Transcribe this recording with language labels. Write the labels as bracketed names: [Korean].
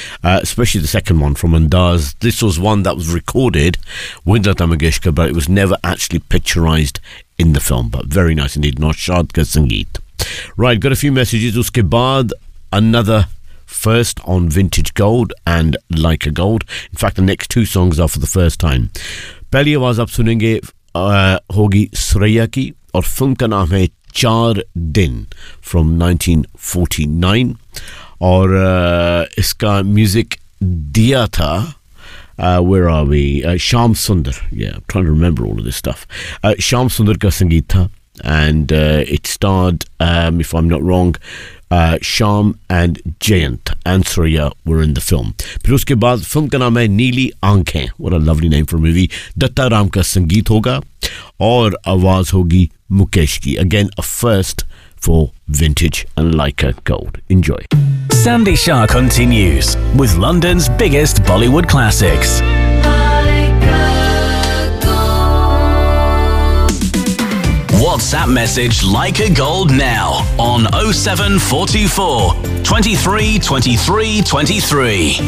[English] Especially the second one from Andaz. This was one that was recorded with Lata Mangeshkar, but it was never actually picturized in the film. But very nice indeed. [Hindi] Naushad ka Sangeet. [English] Right, got a few messages. [Hindi] उसके बाद, [English] another first on Vintage Gold and Like a Gold. In fact, the next two songs are for the first time. [Hindi] पहली आवाज़ आप सुनेंगे होगी स्रेया की और film का नाम है चार दिन [English] from 1949 [Hindi] और इसका म्यूज़िक दिया था श्याम सुंदर. [English] Yeah, I'm trying to remember all of this stuff. [Hindi] Shyam Sundar ka sangeet tha [English] and it starred if I'm not wrong Shyam and Jayant and Surya were in the film. [Hindi] फिर उसके बाद film का नाम है नीली आँखें. [English] What a lovely name for a movie. [Hindi] Dutta Ram का संगीत होगा और आवाज़ होगी मुकेश की. [English] Again, a first for Vintage and Leica Gold. Enjoy. Sandy Shah continues with London's biggest Bollywood classics. WhatsApp message Leica Gold now on 0744-232323.